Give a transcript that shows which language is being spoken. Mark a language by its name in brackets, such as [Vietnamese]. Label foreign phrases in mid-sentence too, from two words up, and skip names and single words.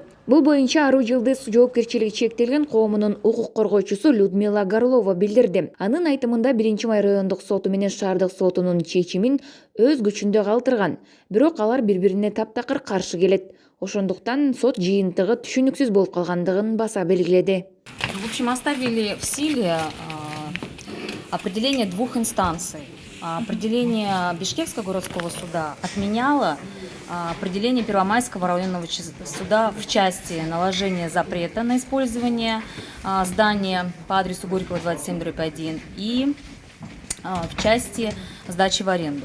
[Kyrgyz] Бул боюнча Ару Жылдыз жоопкерчилиги чектелген коомунун укук коргоочусу Людмила Горлова билдирди. Анын айтымында 1 май райондук соту менен шаардык сотунун чечимин өз күчүндө калтырган. Бирок алар бири-бирине таптакыр каршы келет. Ошондуктан сот жыйынтыгы түшүнүксүз болуп калгандыгын баса белгиледи. [Russian] В общем, оставили в силе определение двух инстанций. Определение Бишкекского городского суда отменяло определение Первомайского районного суда в части наложения запрета на использование здания по адресу Горького 27/1 и в части сдачи в аренду.